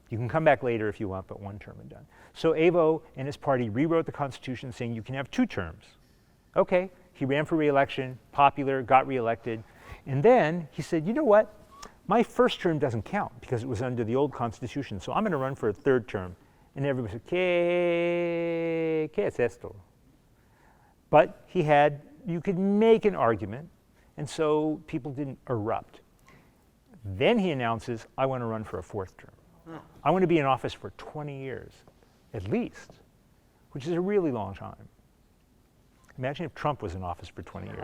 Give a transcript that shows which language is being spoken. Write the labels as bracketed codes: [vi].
[en] You can come back later if you want, but one term and done. So Evo and his party rewrote the Constitution saying you can have 2 terms. Okay, he ran for re-election, popular, got re-elected. And then he said, you know what? My first term doesn't count because it was under the old Constitution, so I'm going to run for a 3rd term. And everybody said, [es] ¿Qué es esto? [en] But you could make an argument, and so people didn't erupt. Then he announces, I want to run for a 4th term. I want to be in office for 20 years, at least, which is a really long time. Imagine if Trump was in office for 20 years.